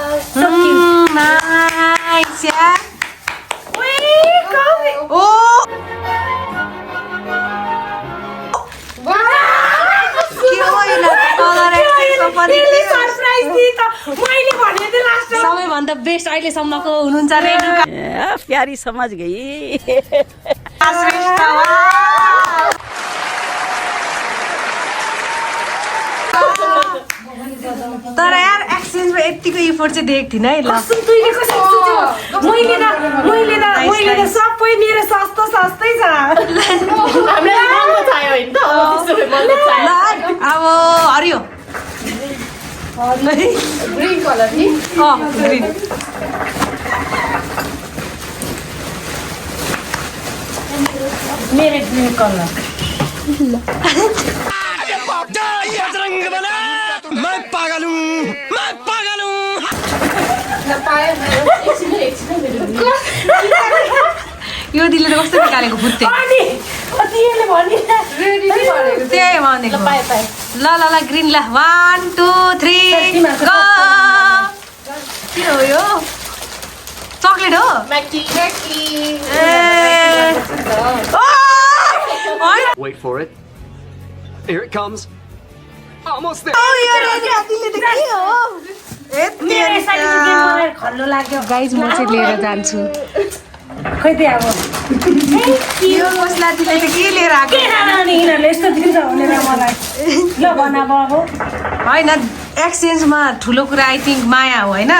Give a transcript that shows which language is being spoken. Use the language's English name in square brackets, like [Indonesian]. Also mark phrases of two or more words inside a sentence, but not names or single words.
[Nepali] नाइस यार। ओ सबैभन्दा बेस्ट अहिलेसम्मको हुनुहुन्छ रेणुका। [Hindi] प्यारी समझ गई। [Nepali] तर यार एक्सचेन्जमा यतिको इफोर्ट चाहिँ देखेको थिइनँ है। ल मैले त सबै मेरो सस्तै छ। अब हरियो [English] green colour नि। [Nepali] ग्रिन। मेरो [English] green colour. [Hindi] मैं पागल हूँ। [Nepali] यो दिदीले कस्तो निकालेको फुत्ते। त्यही भनेको। ल ग्रिन। ल 1 2 3 गो। के हो यो? चक्लेट हो। [English] Wait for it. Here it comes. Almost there. [Nepali] खल्लो लाग्यो। गाइज म चाहिँ लिएर जान्छु। खै त्यो अब यो मसला दिदीले त के लिएर आएको। यिनीहरूले यस्तो दिन्छ भनेर मलाई। ल भन अब होइन, एक्सचेन्जमा ठुलो कुरा [English] I think [Nepali] माया हो होइन।